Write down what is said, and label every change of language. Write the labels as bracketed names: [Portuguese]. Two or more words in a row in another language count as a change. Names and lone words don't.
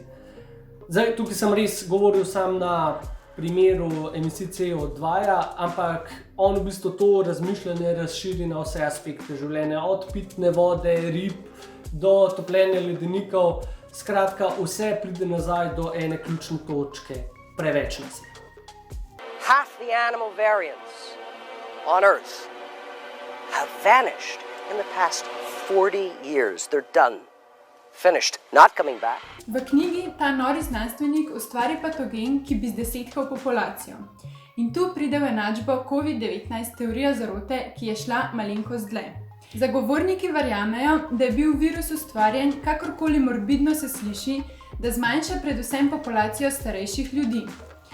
[Slovenian] Zdaj, tukaj sem res govoril sam na primeru emisij CO2, ampak on v bistvu to razmišljanje razširi na vse aspekte življenja, od pitne vode, rib do topljenja ledenikov. Skratka, vse pride nazaj do ene ključne točke, preveč nas je. [English] Half the animal variants on Earth have vanished in the past 40 years. They're done. Finished. Not coming back. [Slovenian] V knjigi ta nori znanstvenik ustvari patogen, ki bi zdesetkal populacijo. In tu pride v enačbo COVID-19 teorija zarote, ki je šla malenkost dlje. Zagovorniki verjamejo, da je bil virus ustvarjen, kakorkoli morbidno se sliši, da zmanjša predvsem populacijo starejših ljudi.